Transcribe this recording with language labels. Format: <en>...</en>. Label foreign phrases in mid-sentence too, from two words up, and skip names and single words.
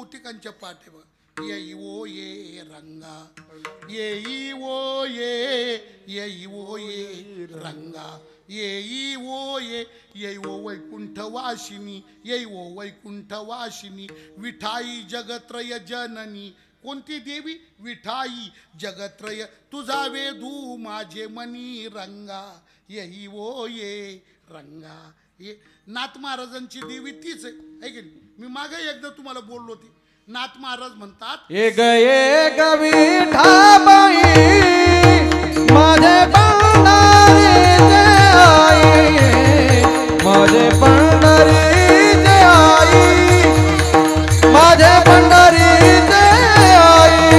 <mr>लोकांच्या पाठ आहे बघ. येई ओ ये रंगा, येई ओ ये, येई ओ ये रंगा, येई ओ ये, येई ओ वैकुंठ वासिनी, येई ओ वैकुंठ वासिनी, विठाई जगत्रय जननी. कोणती देवी? विठाई जगत्रय, तुझा वेधू माझे मनी रंगा, येई ओ ये रंगा. ये नाथ महाराजांची देवी तीच आहे की नाही? मी मागे एकदा तुम्हाला बोललो होती. नाथ महाराज म्हणतात, एक विठाबाई माझे पंढरीचे आई, माझे पंढरीचे आई, माझे पंढरीचे आई.</mr>